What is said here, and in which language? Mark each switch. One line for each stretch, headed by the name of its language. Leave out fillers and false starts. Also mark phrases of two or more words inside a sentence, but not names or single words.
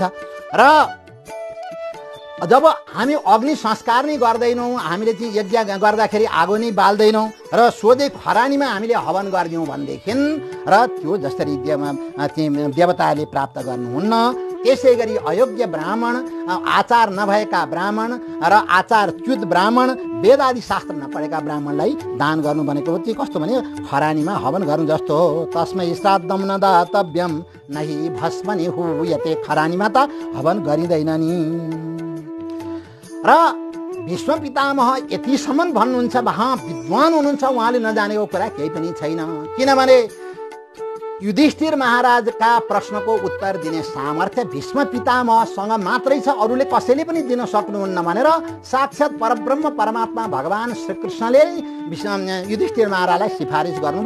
Nepali: र जब हामी अग्नि संस्कार नै गर्दैनौँ, हामीले चाहिँ यज्ञ गर्दाखेरि आगो नै बाल्दैनौँ र सोझै खरानीमा हामीले हवन गरिदियौँ भनेदेखि र त्यो जसरी देवताले प्राप्त गर्नुहुन्न, त्यसै गरी अयोग्य ब्राह्मण, आचार नभएका ब्राह्मण र आचारच्युत ब्राह्मण, वेद आदि शास्त्र नपढेका ब्राह्मणलाई दान गर्नु भनेको चाहिँ कस्तो भने खरानीमा हवन गर्नु जस्तो हो।
Sanskrit: तस्मै श्राद्धम न दातव्यम नहि भस्मनि हुयते।
Nepali: खरानीमा त हवन गरिँदैन नि। र भीष्म पितामह यतिसम्म भन्नुहुन्छ, विद्वान हुनुहुन्छ, उहाँले नजानेको कुरा केही पनि छैन। किनभने युधिष्ठिर महाराजका प्रश्नको उत्तर दिने सामर्थ्य भीष्म पितामहसँग मात्रै छ, अरूले कसैले पनि दिन सक्नुहुन्न भनेर साक्षात् परब्रह्म परमात्मा भगवान श्रीकृष्णले युधिष्ठिर महाराजलाई सिफारिस गर्नुभयो।